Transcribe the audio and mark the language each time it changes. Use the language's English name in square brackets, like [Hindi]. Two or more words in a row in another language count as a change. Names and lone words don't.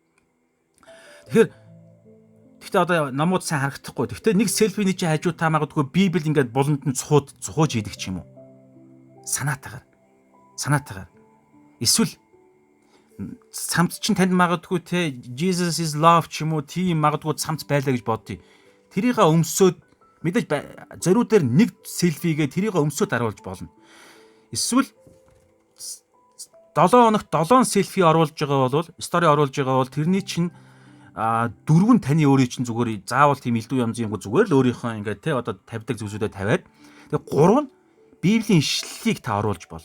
[Mongolian] Тэгэхээр одоо номууд сайн харагдахгүй. Гэхдээ нэг селфиний чи хажуу та магадгүй Библи ингээд буланд нь цухууж идэг ч юм уу. Санаатаагаар. Эсвэл цамц чинь танд магадгүй те [English] Jesus is love [Mongolian] ч юм уу тийм магадгүй цамц байлаа гэж бодъё. Тэрийгээ өмсөөд мэдээж зориуд дээр нэг селфигээ тэрийгээ өмсөөд харуулж болно. Эсвэл 7 хоногт 7 селфи оруулж байгаа бол стори оруулж байгаа бол тэрний чинь 4 нь таны өөрийн чинь зүгээр заавал тийм элдв янзын юм зүгээр л өөрийнхөө ингээд те одоо тавьдаг зүйлсүүдэд тавиад тэгээ 3 нь Библийн ишлэлийг та оруулж бол.